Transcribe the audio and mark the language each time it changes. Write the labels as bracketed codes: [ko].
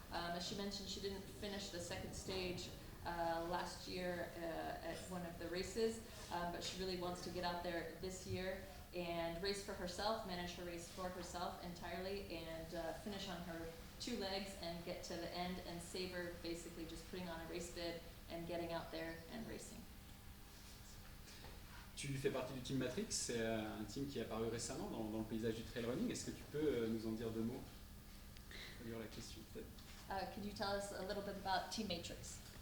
[en] As she mentioned, she didn't finish the second stage last year at one of the races, but she really wants to get out there this year and race for herself, manage her race for herself entirely, and finish on her two legs and get to the end and savor basically just putting on a race bib and getting out there and racing. [fr] Tu fais partie du Team Matrix, c'est un team qui est apparu récemment dans le paysage du trail running. Est-ce que tu peux nous en dire deux mots? La question peut-être. [en] Could you tell us a little bit about Team Matrix?